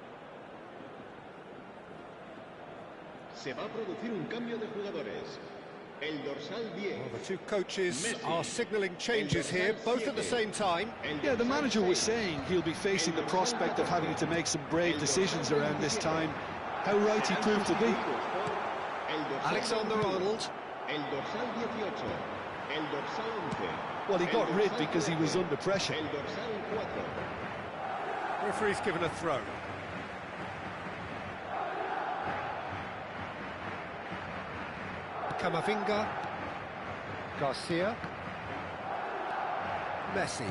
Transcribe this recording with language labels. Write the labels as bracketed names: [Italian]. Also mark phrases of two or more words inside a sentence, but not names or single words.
[Spanish] Se va a producir un cambio de jugadores. El dorsal 10. [English] Well, the two coaches are signalling changes here, both at the same time. Yeah, the manager was saying he'll be facing the prospect of having to make some brave decisions around this time. How right he proved to be. Alexander-Arnold. [Spanish] El dorsal 18. El dorsal 11. [English] Well, he got rid because he was under pressure. [Spanish] El dorsal 4. [English] Referee's given a throw. Camavinga. Garcia. Messi.